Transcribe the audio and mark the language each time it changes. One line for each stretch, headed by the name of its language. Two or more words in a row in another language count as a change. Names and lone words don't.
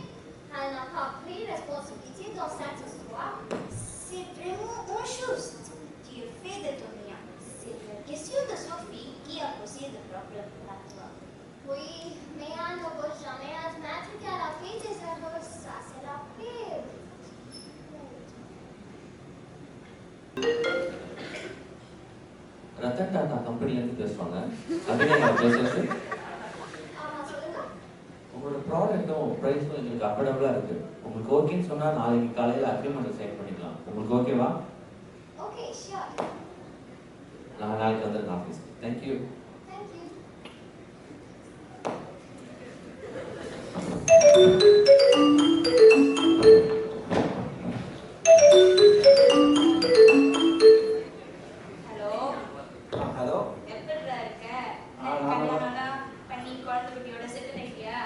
French: Elle n'a pas pris responsabilité dans cette histoire. C'est vraiment injuste. Tu as fait de ton mieux. C'est la question de Sophie qui a posé le problème à toi. Oui, mais elle ne veut jamais admettre qu'elle a fait des erreurs. Ça, c'est la pire.
Tamil: ரத்தன் டாடா கம்பெனிலேருந்து பேசுவாங்க. அபிநயா பேசுறது. ஆமா, சொல்லுங்க. உங்களோட
English: productum priceum
Tamil: எங்களுக்கு அஃபோர்டபுளாக இருக்குது. உங்களுக்கு ஓகேன்னு சொன்னால் நாளைக்கு காலையில்
English: agreement sign
Tamil: பண்ணிக்கலாம். உங்களுக்கு ஓகேவா?
English: Okay, sure.
Tamil: நான் நாளைக்கு வந்துடுறேன் ஆஃபீஸ்.
English: Thank you. Thank you.
Tamil: ஹலோ ஹலோ எப்படிடா இருக்க? நான் கல்யாணம்லாம் பண்ணி குழந்தை குட்டியோட செட்டில் ஆயிட்டியா?